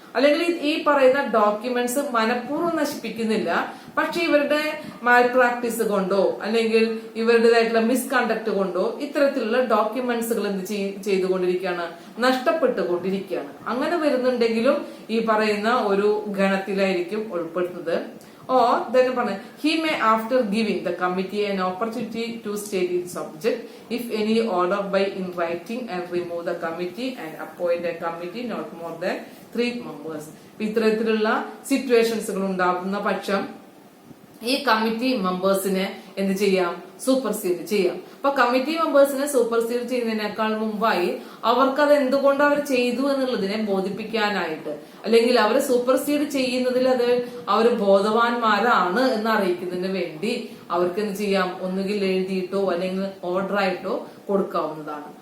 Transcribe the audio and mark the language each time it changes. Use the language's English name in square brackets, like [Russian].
[Malayalam] അല്ലെങ്കിൽ ഈ പറയുന്ന ഡോക്യുമെന്റ്സ് മനഃപൂർവ്വം നശിപ്പിക്കുന്നില്ല, പക്ഷെ ഇവരുടെ മാൽ പ്രാക്ടീസ് കൊണ്ടോ അല്ലെങ്കിൽ ഇവരുടേതായിട്ടുള്ള മിസ്കണ്ടക്ട് കൊണ്ടോ ഇത്തരത്തിലുള്ള ഡോക്യുമെന്റ്സുകൾ എന്ത് ചെയ്തുകൊണ്ടിരിക്കുകയാണ്, നഷ്ടപ്പെട്ടുകൊണ്ടിരിക്കുകയാണ്. അങ്ങനെ വരുന്നുണ്ടെങ്കിലും ഈ പറയുന്ന ഒരു ഗണത്തിലായിരിക്കും ഉൾപ്പെടുന്നത്. [English] Or then he may, after giving the committee an opportunity to state its object, if any, order by in writing and remove the committee and appoint a committee not more than 3 members. [Malayalam] ഇത്തരത്തിലുള്ള സിറ്റുവേഷൻസുകൾ ഉണ്ടാകുന്ന പക്ഷം ഈ committee മെമ്പേഴ്സിനെ എന്ത് ചെയ്യാം, supersede ചെയ്യാം. അപ്പൊ committee മെമ്പേഴ്സിനെ supersede ചെയ്യുന്നതിനേക്കാൾ മുമ്പായി അവർക്കത് എന്തുകൊണ്ട് അവർ ചെയ്തു എന്നുള്ളതിനെ ബോധിപ്പിക്കാനായിട്ട്, അല്ലെങ്കിൽ അവർ സൂപ്പർസീഡ് ചെയ്യുന്നതിൽ അവർ ബോധവാന്മാരാണ് എന്ന് അറിയിക്കുന്നതിന് വേണ്ടി അവർക്ക് എന്ത് ചെയ്യാം, ഒന്നുകിൽ എഴുതിയിട്ടോ അല്ലെങ്കിൽ ഓർഡറായിട്ടോ കൊടുക്കാവുന്നതാണ്.